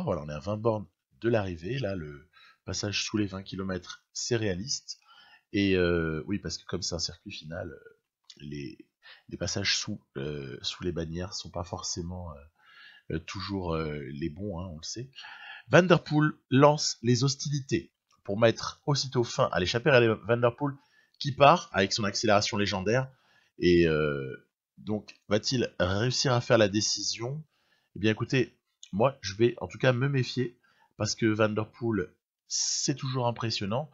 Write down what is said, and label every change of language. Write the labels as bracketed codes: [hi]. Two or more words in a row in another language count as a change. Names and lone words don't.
[fr] Voilà, on est à 20 bornes de l'arrivée. Là, le passage sous les 20 km, c'est réaliste. Et oui, parce que comme c'est un circuit final, les passages sous les bannières sont pas forcément toujours les bons, hein, on le sait. Van der Poel lance les hostilités pour mettre aussitôt fin à l'échappée à Van der Poel qui part avec son accélération légendaire. Et donc, va-t-il réussir à faire la décision? Eh bien, écoutez, moi, je vais en tout cas me méfier parce que Van der Poel, c'est toujours impressionnant.